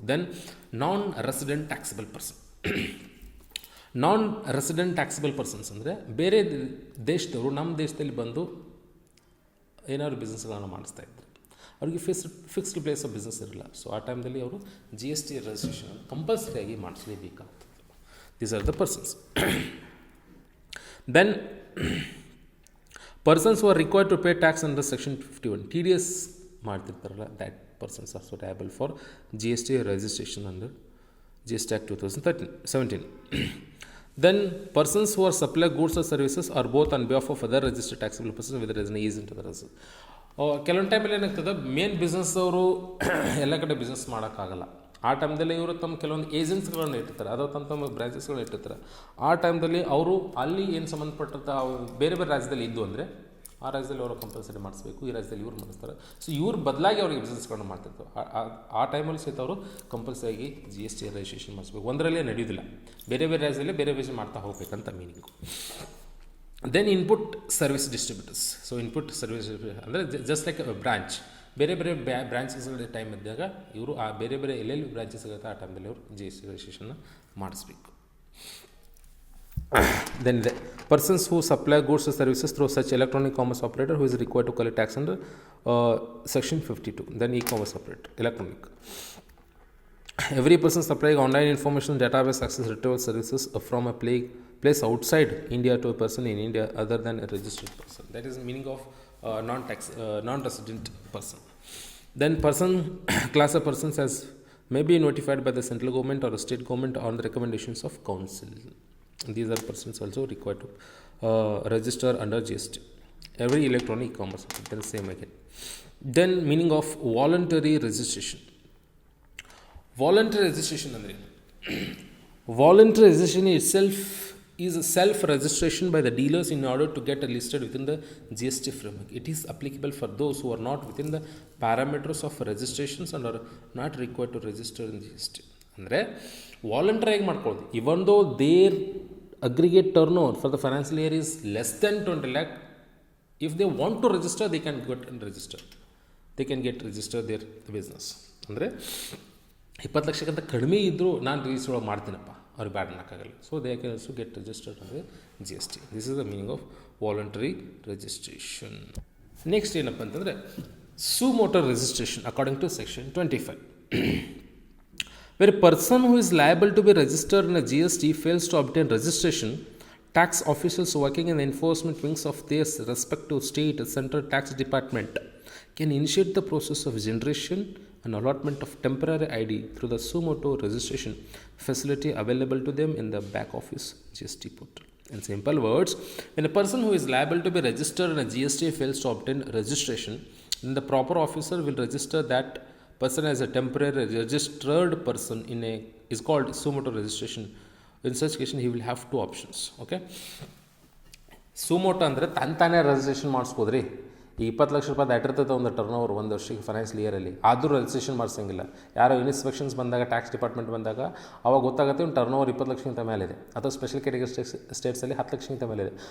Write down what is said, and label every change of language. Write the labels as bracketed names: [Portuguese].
[Kannada] Then ನಾನ್ resident taxable person. ನಾನ್ resident taxable persons ಅಂದರೆ ಬೇರೆ ದೇಶದವರು ನಮ್ಮ ದೇಶದಲ್ಲಿ ಬಂದು ಏನಾದ್ರು ಬಿಸ್ನೆಸ್ಗಳನ್ನು ಮಾಡಿಸ್ತಾ ಇದ್ದಾರೆ, ಅವ್ರಿಗೆ ಫಿಕ್ಸ್ಡ್ ಪ್ಲೇಸ್ ಆಫ್ ಬಿಸ್ನೆಸ್ ಇರಲ್ಲ. ಸೊ ಆ ಟೈಮ್ದಲ್ಲಿ ಅವರು GST registration ಕಂಪಲ್ಸರಿಯಾಗಿ ಮಾಡಿಸಲೇಬೇಕಾಗ್ತದೆ. [English] These are the persons. Then persons who are required to pay tax under section 51, TDS [Kannada] ಮಾಡ್ತಿರ್ತಾರಲ್ಲ, [English] that persons are also liable for GST registration under GST Act 2017. Then persons who are supply goods or services are both on behalf of other registered taxable persons whether there is an agent or others. [Kannada] ಕೆಲವೊಂದು ಟೈಮಲ್ಲಿ ಏನಾಗ್ತದೆ, main business ಅವರು ಎಲ್ಲ ಕಡೆ business ಮಾಡೋಕ್ಕಾಗಲ್ಲ. ಆ ಟೈಮ್ದಲ್ಲಿ ಇವರು ತಮ್ಮ ಕೆಲವೊಂದು ಏಜೆನ್ಸಿಗಳನ್ನ ಇಟ್ಟಿರ್ತಾರೆ, ಅಥವಾ ತಮ್ಮ ಬ್ರಾಂಚಸ್ಗಳನ್ನ ಇಟ್ಟಿರ್ತಾರೆ. ಆ ಟೈಮ್ದಲ್ಲಿ ಅವರು ಅಲ್ಲಿ ಏನು ಸಂಬಂಧಪಟ್ಟಂಥ ಬೇರೆ ರಾಜ್ಯದಲ್ಲಿ ಇದ್ದು ಅಂದರೆ ಆ ರಾಜ್ಯದಲ್ಲಿ ಅವರು ಕಂಪಲ್ಸರಿ ಮಾಡಿಸ್ಬೇಕು, ಈ ರಾಜ್ಯದಲ್ಲಿ ಇವ್ರು ಮಾಡಿಸ್ತಾರೆ. ಸೊ ಇವ್ರ ಬದಲಾಗಿ ಅವ್ರಿಗೆ ಬಿಸ್ನೆಸ್ಗಳನ್ನ ಮಾಡ್ತಿರ್ತಾರೆ. ಆ ಟೈಮಲ್ಲಿ ಸಹಿತ ಅವರು ಕಂಪಲ್ಸರಿಯಾಗಿ GST ರಿಜಿಸ್ಟ್ರೇಷನ್ ಮಾಡಿಸ್ಬೇಕು. ಒಂದರಲ್ಲೇ ನಡೆಯೋದಿಲ್ಲ, ಬೇರೆ ರಾಜ್ಯದಲ್ಲಿ ಬೇರೆ ಮಾಡ್ತಾ ಹೋಗ್ಬೇಕಂತ meaning. Then input service distributors. So input service ಅಂದರೆ ಜಸ್ಟ್ ಲೈಕ್ ಬ್ರಾಂಚ್, ಬೇರೆ ಬ್ರಾಂಚಸ್ಗಳ ಟೈಮ್ ಇದ್ದಾಗ ಇವರು ಆ ಬೇರೆ ಎಲ್ಲೆಲ್ಲಿ ಬ್ರಾಂಚಸ್ ಇರುತ್ತೆ ಆ ಟೈಮಲ್ಲಿ ಅವರು GST ರಿಜಿಸ್ಟ್ರೇಷನ್ನ ಮಾಡಿಸ್ಬೇಕು. [English] Then ಇದೆ persons who supply goods services through such electronic commerce operator who is required to collect tax under section 52. Then e-commerce operator electronic. Every person supplying online information database access retrieval services from a place outside India to a person in India other than a registered person. That is the meaning of non-resident person. Then class of persons as may be notified by the central government or state government on the recommendations of council. These are persons also required to register under GST. Every electronic commerce, then same again. Then meaning of voluntary registration. Voluntary registration ಅಂದರೆ voluntary registration itself is a self-registration by the dealers in order to get listed within the GST framework. It is applicable for those who are not within the parameters of registrations and are not required to register in GST. [Kannada] ಅಂದರೆ ವಾಲಂಟರಿಯಾಗಿ ಮಾಡ್ಕೊಳ್ಳೋದು. [English] Even though their aggregate turnover for the financial year is less than 20 lakh, if they want to register they can go and register. They can get register their business. [Kannada] ಅಂದರೆ 20 ಲಕ್ಷಕ್ಕಿಂತ ಕಡಿಮೆ ಇದ್ದರೂ ನಾನು register ಮಾಡ್ತೀನಪ್ಪ, ಅವ್ರಿಗೆ ಬ್ಯಾಡ್ ಅನ್ನೋಕ್ಕಾಗಲ್ಲ. [English] So they can also get registered ಅಂದರೆ GST. This is the meaning of voluntary registration. Next [Kannada] ಏನಪ್ಪ ಅಂತಂದರೆ [English] Suo motu registration according to section 25. Where a person who is liable to be registered in a GST fails to obtain registration, tax officials working in the enforcement wings of their respective state central tax department can initiate the process of generation and allotment of temporary ID through the suo motu registration facility available to them in the back office GST portal. In simple words, when a person who is liable to be registered in a GST fails to obtain registration, then the proper officer will register that person as a temporary registered person is called suo motu registration. In such case he will have two options. [Kannada] Okay, suo motu ಅಂದರೆ ತಾನೇ registration ಮಾಡಿಸ್ಬೋದ್ರಿ. ಈ 20 ಲಕ್ಷ ರೂಪಾಯಿ ದಾಟಿರ್ತದೆ ಒಂದು turn over ಒಂದು ವರ್ಷಕ್ಕೆ financial ಇಯರಲ್ಲಿ, ಆದರೂ registration ಮಾಡಿಸಂಗಿಲ್ಲ. ಯಾರೋ inspections ಬಂದಾಗ, ಟ್ಯಾಕ್ಸ್ ಡಿಪಾರ್ಟ್ಮೆಂಟ್ ಬಂದಾಗ ಅವಾಗ ಗೊತ್ತಾಗುತ್ತೆ ಒಂದು ಟರ್ನ್ ಓವರ್ 20 ಲಕ್ಷಕ್ಕಿಂತ ಮೇಲಿದೆ, ಅಥವಾ ಸ್ಪೆಷಲ್ ಕ್ಯಾಟಗರಿ ಸ್ಟೇಟ್ಸಲ್ಲಿ 10 ಲಕ್ಷಕ್ಕಿಂತ ಮೇಲಿದೆ.